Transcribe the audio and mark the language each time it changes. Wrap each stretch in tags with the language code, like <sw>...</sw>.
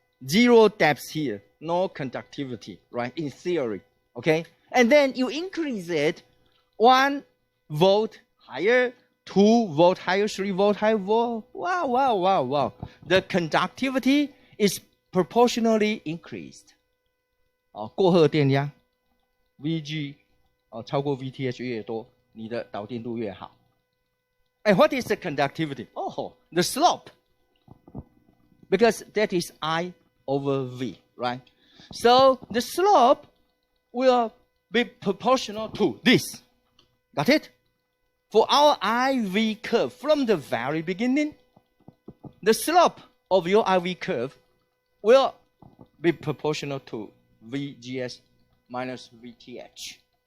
<en>0 depth here, no conductivity, right? In theory, okay? And then you increase it 1 volt higher, 2 volt higher, 3 volt higher, wow. The conductivity is proportionally increased.</en> <zh>过荷电压 VG 超过 VTH 越多，你的导电度越好。</zh> <en>And what is the conductivity? Oh, the slope. Because that is I over V, right? So the slope will be proportional to this. Got it? For our IV curve from the very beginning, the slope of your IV curve will be proportional to VGS minus VTH.</en>